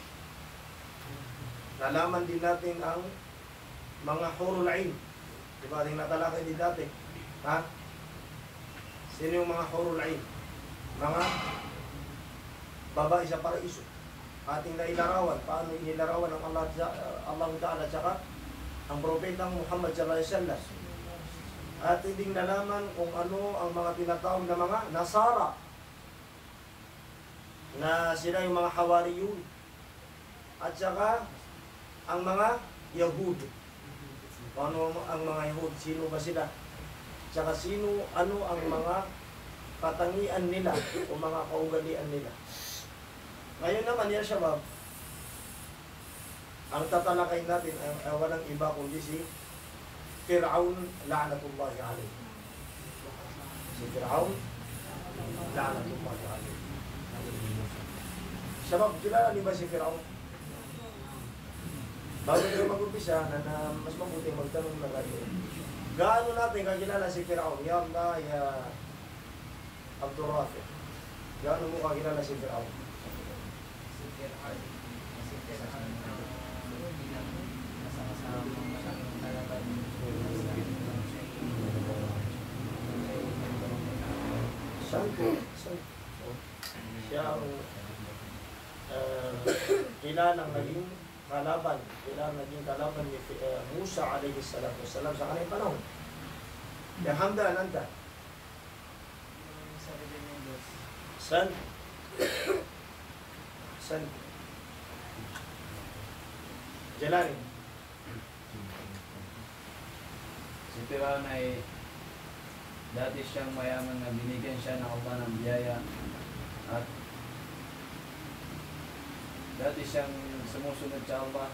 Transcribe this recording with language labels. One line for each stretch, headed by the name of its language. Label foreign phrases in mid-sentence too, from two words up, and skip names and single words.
Filipino: Nalaman din natin ang mga
Arabic: حور العين.
Filipino: Diba ating natalakay din dati? Sino yung mga
Arabic: حور العين?
Filipino: Mga babae sa paraiso. Ating nailarawan. Paano inilarawan ng
Arabic: الله تعالى
Filipino: tsaka ang propetang Muhammad
Arabic: صلى الله عليه وسلم.
Filipino: At hindi nalaman kung ano ang mga tinatawag na mga Nasara na sila yung mga Hawariyun at saka ang mga Yahud. Ano ang mga Yahud? Sino ba sila? Tsaka ano ang mga katangian nila o mga kaugalian nila. Ngayon naman yan Shabab, ang tatalakay natin ay walang iba kundi si Fir'aun
Arabic: لعنة الله عليه.
Filipino: Si Fir'aun
Arabic: لعنة الله عليه.
Filipino: Sabab, kilala niyo ba si Fir'aun? Bago tayo mag-umpisa na mas mabuti magtanong na kayo. Gaano natin kakilala si Fir'aun?
Arabic: يا الله، يا عبد الرافع.
Filipino: Gaano mo kakilala si Fir'aun? Si Fir'aun siya ang kilalang naging kalaban, ni Musa
Arabic: عليه الصلاة والسلام
Filipino: sa kanyang panahon. Ya hamda anta. San Jalani. Si Fir'aun ay dati siyang mayaman na binigyan siya ng Allah ng biyaya at dati siyang sumusunod sa Allah.